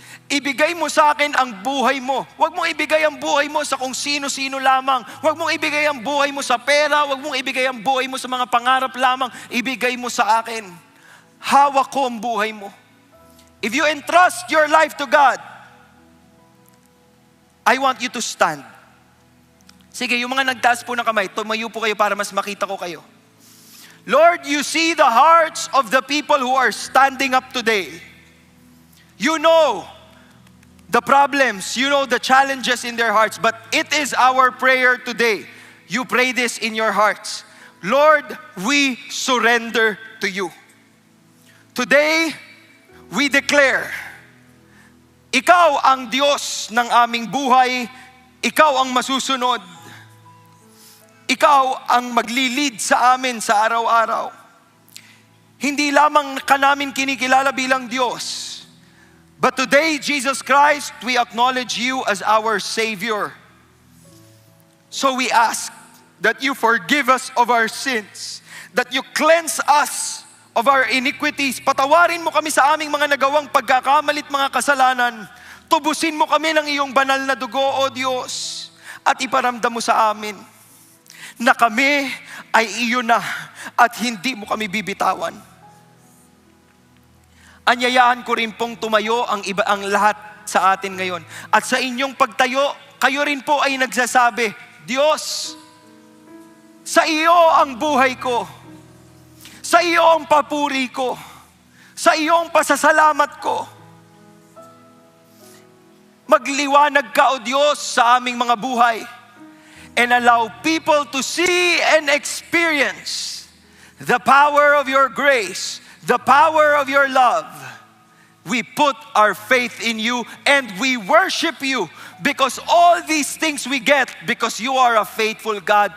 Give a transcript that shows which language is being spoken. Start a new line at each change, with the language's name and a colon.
Filipino: Ibigay mo sa akin ang buhay mo. Huwag mong ibigay ang buhay mo sa kung sino-sino lamang. Huwag mong ibigay ang buhay mo sa pera. Huwag mong ibigay ang buhay mo sa mga pangarap lamang. Ibigay mo sa akin. Hawak ko ang buhay mo.
English: If you entrust your life to God, I want you to stand.
Filipino: Sige, yung mga nagtaas po ng kamay, tumayo po kayo para mas makita ko kayo.
English: Lord, you see the hearts of the people who are standing up today. You know the problems, you know the challenges in their hearts, but it is our prayer today. You pray this in your hearts. Lord, we surrender to you. Today, we declare,
Filipino: Ikaw ang Diyos ng aming buhay, Ikaw ang masusunod, Ikaw ang maglilid sa amin sa araw-araw. Hindi lamang ka namin kinikilala bilang Diyos,
English: but today, Jesus Christ, we acknowledge you as our Savior. So we ask that you forgive us of our sins, that you cleanse us of our iniquities.
Filipino: Patawarin mo kami sa aming mga nagawang pagkakamalit, mga kasalanan. Tubusin mo kami ng iyong banal na dugo, O Diyos, at iparamdam mo sa amin na kami ay iyo na at hindi mo kami bibitawan. Anyayahan ko rin pong tumayo ang lahat sa atin ngayon. At sa inyong pagtayo, kayo rin po ay nagsasabi, Diyos, sa iyo ang buhay ko. Sa iyo ang papuri ko. Sa iyo ang pasasalamat ko. Magliwanag ka, O Diyos, sa aming mga buhay.
English: And allow people to see and experience the power of your grace, the power of your love. We put our faith in you and we worship you because all these things we get because you are a faithful God.